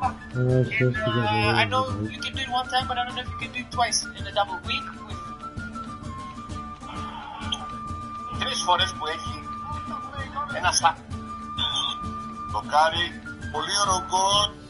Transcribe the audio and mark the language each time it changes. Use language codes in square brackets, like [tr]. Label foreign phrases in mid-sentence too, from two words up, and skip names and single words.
[en] I know you can do it one time, but I don't know if you can do it twice in a double week. [el] Τρεις φορές που έχει ένα στα... Δοκάρι, πολύ ρογκόν.